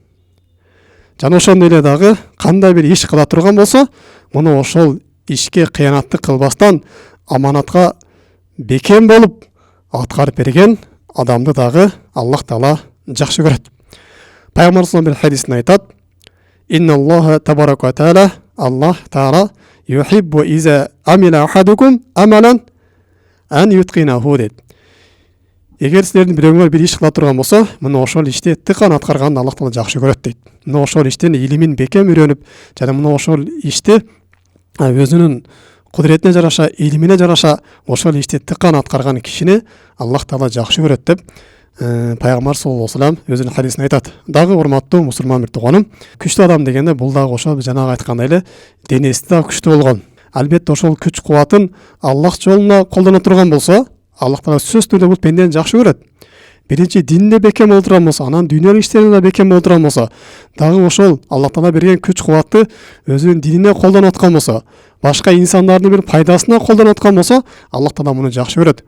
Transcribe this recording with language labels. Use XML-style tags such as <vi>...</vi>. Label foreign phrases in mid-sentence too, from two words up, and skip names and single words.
<ky>Жана ошондой эле дагы кандай бир иш кыла турган болсо, муну ошол ишке кыянаттык кылбастан аманатка бекем болуп аткарып берген адамды дагы Аллах Таала жакшы көрөт. Пайгамбарыбыз бир хадисинде айтат:</ky> <ar>"إن الله تبارك وتعالى الله تعالى يحب إذا عمل أحدكم عملا أن يتقنه" дейт.</ar> <ky>Эгер силердин бирөөңөр бир иш кыла турган болсо, муну ошол ишти тыкан аткарганды Аллах Таала жакшы көрөт дейт. Муну ошол иштин илимин бекем үйрөнүп, жана муну ошол ишти өзүнүн кудуретине жараша, илимине жараша ошол ишти тыкан аткарган кишини Аллах Таала жакшы көрөт деп пайгамбар</ky> <ar>صلى الله عليه وسلم</ar> <ky>өзүнүн хадисинде айтат. Дагы урматтуу мусулман бир тууганым, күчтүү адам дегенде бул дагы ошол жанагы айткандай эле денеси да күчтүү болгон. Албетте ошол күч кубатын Аллах жолуна колдоно турган болсо, Аллах Таала сөзсүз түрдө бул пендени жакшы көрөт. Биринчи динде бекем боло турган болсо, анан дүйнөлүк иштеринде да бекем боло турган болсо, дагы ошол Аллах Таала берген күч кубатты өзүнүн динине колдонуп аткан болсо, башка инсандардын бир пайдасына колдонуп аткан болсо, Аллах Таала муну жакшы көрөт.</ky>